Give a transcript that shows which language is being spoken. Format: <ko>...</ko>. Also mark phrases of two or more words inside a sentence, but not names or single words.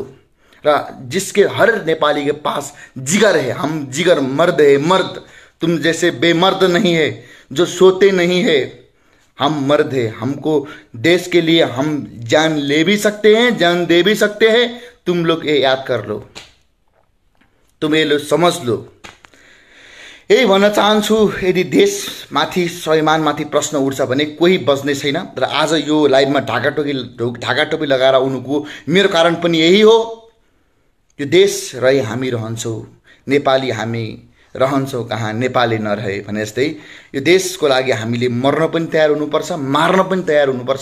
<hi>जिसके हर नेपाली के पास जिगर है, हम जिगर मर्द है, मर्द। तुम जैसे बेमर्द नहीं है जो सोते नहीं है, हम मर्द है। हमको देश के लिए हम जान ले भी सकते हैं, जान दे भी सकते हैं। तुम लोग ये याद कर लो, तुम ये लो समझ लो।</hi> <ne>यही भन्न चाहन्छु, यदि देशमाथि स्वाभिमानमाथि प्रश्न उठ्छ भने कोही बज्ने छैन। र आज यो लाइभमा ढाकाटोपी लगाएर आउनुको मेरो कारण पनि यही हो। यो देश रहे हामी रहन्छौँ, नेपाली हामी रहन्छौँ कहाँ नेपाली नरहे भने जस्तै यो देशको लागि हामीले मर्न पनि तयार हुनुपर्छ, मार्न पनि तयार हुनुपर्छ।</ne>